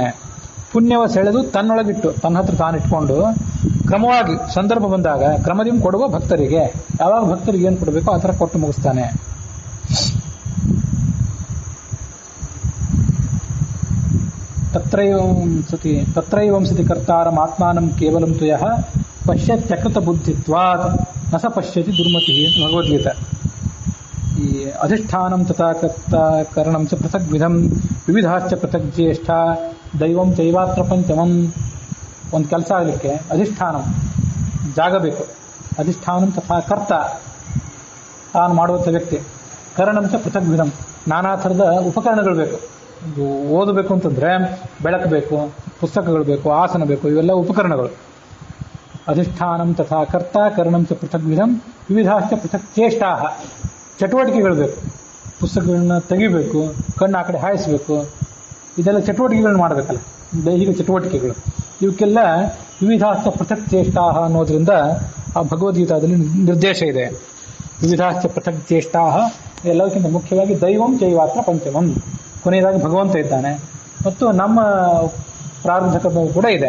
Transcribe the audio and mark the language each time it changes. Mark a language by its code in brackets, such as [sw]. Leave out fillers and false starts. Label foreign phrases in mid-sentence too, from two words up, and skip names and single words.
[kn] ಪುಣ್ಯವ ಸೆಳೆದು ತನ್ನೊಳಗಿಟ್ಟು ತನ್ನ ಹತ್ರ ತಾನಿಟ್ಕೊಂಡು ಕ್ರಮವಾಗಿ ಸಂದರ್ಭ ಬಂದಾಗ ಕ್ರಮದಿಂದ ಕೊಡುವ ಭಕ್ತರಿಗೆ, ಯಾವಾಗ ಭಕ್ತರಿಗೆ ಏನು ಕೊಡಬೇಕೋ ಆ ಥರ ಕೊಟ್ಟು ಮುಗಿಸ್ತಾನೆ. [sa] ತತ್ರೈವಂಸತಿ ಕರ್ತಾರಂ ಆತ್ಮಾನಂ ಕೇವಲಂ ತುಯಃ ಪಶ್ಯತ್ಯಕೃತ ಬುದ್ಧಿತ್ವಾತ್ ನ ಸ ಪಶ್ಯತಿ ದುರ್ಮತಿ [kn] ಅಂತ ಭಗವದ್ಗೀತೆ. [sa] ಈ ಅಧಿಷ್ಠಾನಂ ತಥಾ ಕರಣಂ ಚ ಪೃಥಕ್ ವಿಧಂ ವಿವಿಧಾಶ್ಚ ಪೃಥಕ್ ಜ್ಯೇಷ್ಠ ದೈವಂ ಚೈವಾತ್ರ ಪಂಚಮಂ. [kn] ಒಂದು ಕೆಲಸ ಆಗಲಿಕ್ಕೆ ಅಧಿಷ್ಠಾನಂ ಜಾಗ ಬೇಕು, [sa] ಅಧಿಷ್ಠಾನಂ ತಥಾ ಕರ್ತ [kn] ತಾನು ಮಾಡುವಂಥ ವ್ಯಕ್ತಿ, [sa] ಕರಣಂ ಚ ಪೃಥಕ್ ವಿಧಂ [kn] ನಾನಾ ಥರದ ಉಪಕರಣಗಳು ಬೇಕು. ಓದಬೇಕು ಅಂತಂದ್ರೆ ಬೆಳಕು ಬೇಕು, ಪುಸ್ತಕಗಳು ಬೇಕು, ಆಸನ ಬೇಕು, ಇವೆಲ್ಲ ಉಪಕರಣಗಳು. [sa] ಅಧಿಷ್ಠಾನಂ ತಥಾ ಕರ್ತ ಕರಣಂ ಚ ಪೃಥಕ್ ವಿಧಂ ವಿವಿಧಾಶ್ಚ ಪೃಥಕ್ ಚೇಷ್ಟಾ, [kn] ಚಟುವಟಿಕೆಗಳು ಬೇಕು, ಪುಸ್ತಕಗಳನ್ನ ತೆಗಿಬೇಕು, ಕಣ್ಣು ಆ ಕಡೆ ಹಾಯಿಸಬೇಕು, ಇದೆಲ್ಲ ಚಟುವಟಿಕೆಗಳನ್ನ ಮಾಡಬೇಕಲ್ಲ, ದೈಹಿಕ ಚಟುವಟಿಕೆಗಳು. ಇವಕ್ಕೆಲ್ಲ [sa] ವಿವಿಧಾಶ್ಚ ಪೃಥಕ್ ಚೇಷ್ಟಾ [kn] ಅನ್ನೋದ್ರಿಂದ ಆ ಭಗವದ್ಗೀತಾದಲ್ಲಿ ನಿರ್ದೇಶ ಇದೆ. [sa] ವಿವಿಧಾಶ್ಚ ಪೃಥಕ್ ಚೇಷ್ಟಾ [kn] ಎಲ್ಲದಕ್ಕಿಂತ ಮುಖ್ಯವಾಗಿ [sa] ದೈವಂ ಚೈವಾತ್ರ ಪಂಚಮಂ, [kn] ಕೊನೆಯದಾಗಿ ಭಗವಂತ ಇದ್ದಾನೆ ಮತ್ತು ನಮ್ಮ ಪ್ರಾರಂಭ ಕೂಡ ಇದೆ.